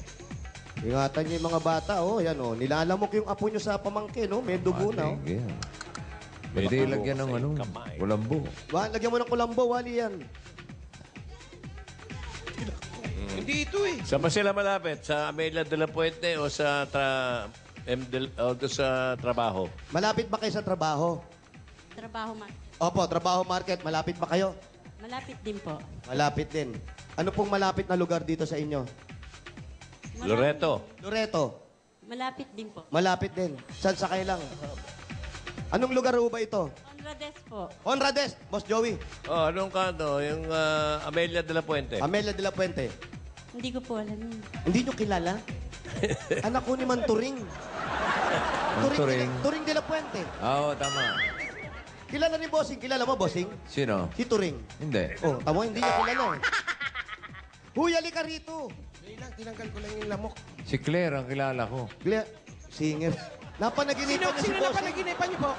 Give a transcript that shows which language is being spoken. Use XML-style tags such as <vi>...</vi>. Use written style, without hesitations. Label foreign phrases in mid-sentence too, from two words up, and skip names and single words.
<tl>Ingatan niyo yung mga bata, oh. Yan, oh. Nilalamok yung apo niyo sa pamangkin, oh. May dugo na, oh. Sige. Pwede lagyan ng ano, kulambo. Lagyan mo ng kulambo, wali yan. Hindi ito eh. Saan ba sila malapit? Sa Amelia de la Puente o sa sa trabaho? Malapit ba kayo sa trabaho? Trabaho man. Opo, trabaho market. Malapit ba kayo? Malapit din po. Malapit din. Ano pong malapit na lugar dito sa inyo? Loreto. Loreto. Malapit din po. Malapit din. Saan sakay lang? Anong lugar ho ba ito? Onrades po. Honrades, Boss Joey. Oh, anong kanto? Yung Amelia de la Puente. Amelia de la Puente. Hindi ko po alam yun. Hindi nyo kilala? Anak ko ni Manturing. Manturing. Turing de la Puente. Oo, tama. Kilala ni Bossing. Kilala mo, Bossing? Sino? Si Turing. Hindi. Oh, tamo, hindi niya kilala eh. Huy, halika rito. Hindi lang, tinanggal ko lang yung lamok. Si Claire ang kilala ko. Singer. Napanaginipan niya si Sino na Bossing. panaginipan niyo po?</tl>